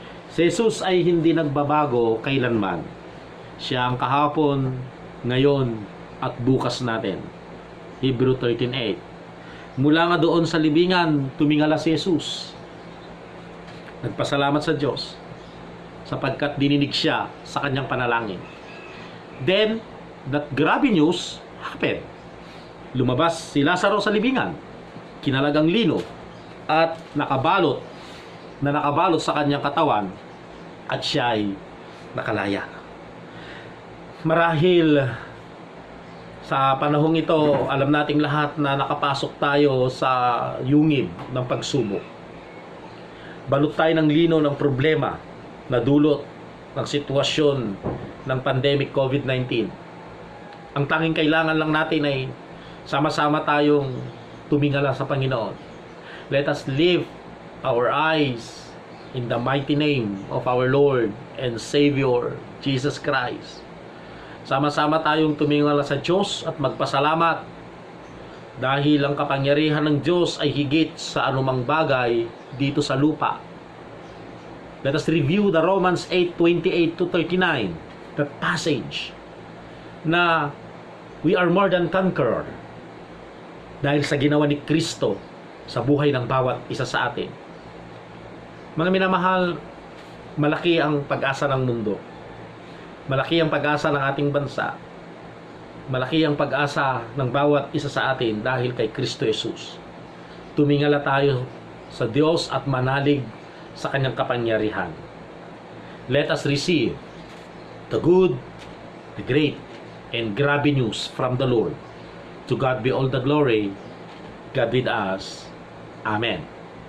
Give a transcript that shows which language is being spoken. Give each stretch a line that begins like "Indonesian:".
Filipino: Si Jesus ay hindi nagbabago kailanman. Siya ang kahapon, ngayon, at bukas natin. Hebrew 13:8. Mula nga doon sa libingan, tumingala si Jesus. Nagpasalamat sa Diyos sapagkat dininig siya sa kanyang panalangin.
English: Then, that grabe news happened.
Filipino: Lumabas si Lazaro sa libingan, kinalagang lino, at nakabalot sa kanyang katawan, at siya ay nakalaya. Marahil sa panahong ito, alam nating lahat na nakapasok tayo sa yungib ng pagsubok. Balot tayo ng lino ng problema na dulot ng sitwasyon ng pandemic COVID-19. Ang tanging kailangan lang natin ay sama-sama tayong tumingala sa Panginoon.
English: Let us lift our eyes in the mighty name of our Lord and Savior, Jesus Christ.
Filipino: Sama-sama tayong tumingala sa Diyos at magpasalamat dahil ang kapangyarihan ng Diyos ay higit sa anumang bagay dito sa lupa.
English: Let us review the Romans 8:28-39, that passage na we are more than conqueror
Filipino: dahil sa ginawa ni Kristo sa buhay ng bawat isa sa atin. Mga minamahal, malaki ang pag-asa ng mundo. Malaki ang pag-asa ng ating bansa. Malaki ang pag-asa ng bawat isa sa atin dahil kay Kristo Jesus. Tumingala tayo sa Diyos at manalig sa kanyang kapangyarihan.
English: Let us receive the good, the great, and grabe news from the Lord. To God be all the glory. God with us. Amen.